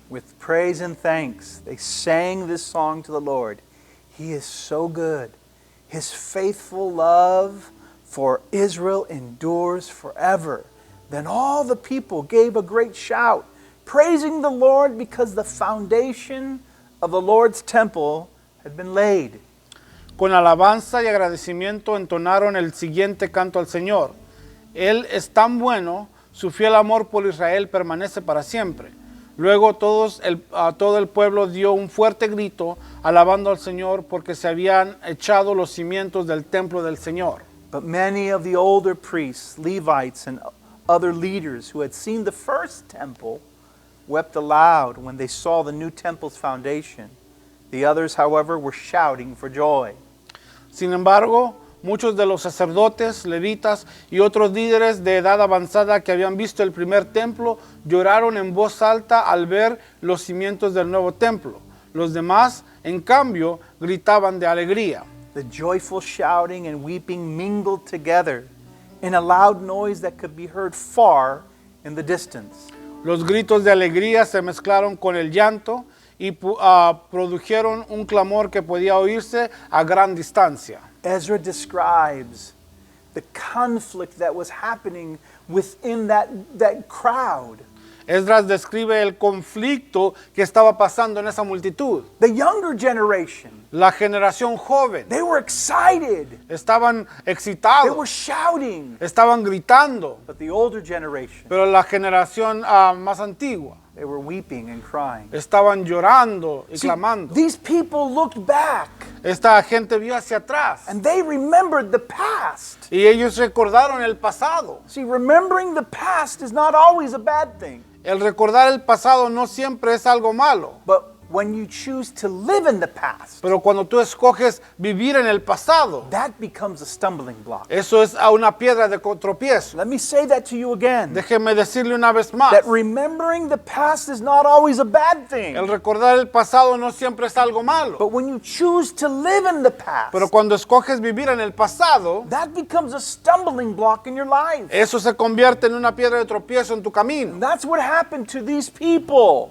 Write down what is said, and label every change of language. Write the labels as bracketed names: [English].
[English] With praise and thanks, they sang this song to the Lord. He is so good. His faithful love for Israel endures forever. Then all the people gave a great shout, praising the Lord because the foundation of the Lord's temple had been laid. [Spanish] Con alabanza y agradecimiento entonaron el siguiente canto al Señor. Él es tan bueno, su fiel amor por Israel permanece para siempre. Luego todo el pueblo dio un fuerte grito, alabando al Señor porque se habían echado los cimientos del templo del Señor. [English] But many of the older priests, Levites, and other leaders who had seen the first temple wept aloud when they saw the new temple's foundation. The others, however, were shouting for joy. [Spanish] Sin embargo, muchos de los sacerdotes, levitas y otros líderes de edad avanzada que habían visto el primer templo lloraron en voz alta al ver los cimientos del nuevo templo. Los demás, en cambio, gritaban de alegría. [English] The joyful shouting and weeping mingled together in a loud noise that could be heard far in the distance. [Spanish] Los gritos de alegría se mezclaron con el llanto y produjeron un clamor que podía oírse a gran distancia. [English] Ezra describes the conflict that was happening within that crowd. [Spanish] Esdras describe el conflicto que estaba pasando en esa multitud. [English] The younger generation, [Spanish] La generación joven [English] they were excited. [Spanish] estaban [English] They [Spanish] excitados, [English] were shouting. [Spanish] estaban gritando, [English] But the older generation, [Spanish] pero la generación más antigua [English] they were weeping and crying. [Spanish] estaban llorando y [English] See, [Spanish] clamando. [English] these people looked back [Spanish] Esta gente vio hacia atrás [English] and they remembered the past. [Spanish] y ellos recordaron el pasado. [English] See, remembering the past is not always a bad thing. [Spanish] El recordar el pasado no siempre es algo malo, [English] But when you choose to live in the past, [Spanish] pero cuando tú escoges vivir en el pasado, [English] that becomes a stumbling block. [Spanish] eso es a una piedra de tropiezo. [English] Let me say that to you again. [Spanish] Déjeme decirle una vez más, [English] That remembering the past is not always a bad thing. [Spanish] el recordar el pasado no siempre es algo malo, [English] But when you choose to live in the past, [Spanish] pero cuando escoges vivir en el pasado, [English] that becomes a stumbling block in your life. [Spanish] eso se convierte en una piedra de tropiezo en tu [English] And [Spanish] camino. [English] that's what happened to these people.